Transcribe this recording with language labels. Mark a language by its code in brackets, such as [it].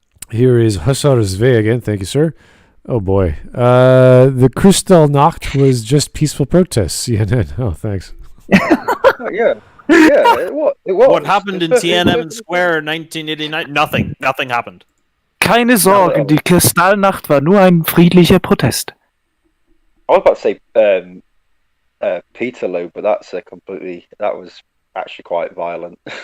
[en] here is Hussar Zve again. Thank you, sir. Oh boy, the Kristallnacht was just peaceful protests. CNN. Oh, thanks. Oh, yeah. Yeah, it was. What happened in Tiananmen Square in 1989? Nothing happened. [de] Keine Sorge, die Kristallnacht war nur ein friedlicher Protest. [en] I was about to say Peterloo, but that was actually quite violent.